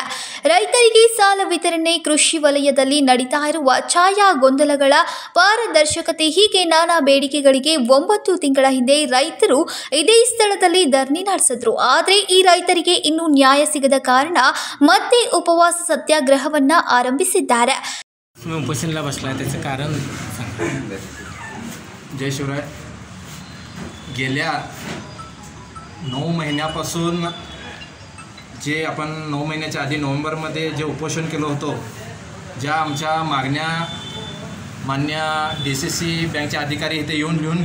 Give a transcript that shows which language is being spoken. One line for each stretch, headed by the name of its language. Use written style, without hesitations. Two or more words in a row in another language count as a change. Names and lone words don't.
Kannada: ರೈತರಿಗೆ ಸಾಲ ವಿತರಣೆ, ಕೃಷಿ ವಲಯದಲ್ಲಿ ನಡೀತಾ ಇರುವ ಛಾಯಾ ಗೊಂದಲಗಳ ಪಾರದರ್ಶಕತೆ ಹೀಗೆ ನಾನಾ ಬೇಡಿಕೆಗಳಿಗೆ 9 ತಿಂಗಳ ಹಿಂದೆ ರೈತರು ಇದೇ ಸ್ಥಳದಲ್ಲಿ ಧರಣಿ ನಡೆಸಿದ್ರು. ಆದರೆ ಈ ರೈತರಿಗೆ ಇನ್ನೂ ನ್ಯಾಯ ಸಿಗದ ಕಾರಣ ಮತ್ತೆ ಉಪವಾಸ ಸತ್ಯಾಗ್ರಹವನ್ನ आरंभिಸಿದ್ದಾರೆ.
Marathi: मी उपोषणाला बसला आहे त्याचं कारण सांग. जय शिवराय. गेल्या 9 महिन्यापासून जे आपण 9 महिन्याच्या आधी नोव्हेंबरमध्ये जे उपोषण केलं होतं, ज्या आमच्या मागण्या मान्य DCC बँकचे अधिकारी इथे येऊन लिहून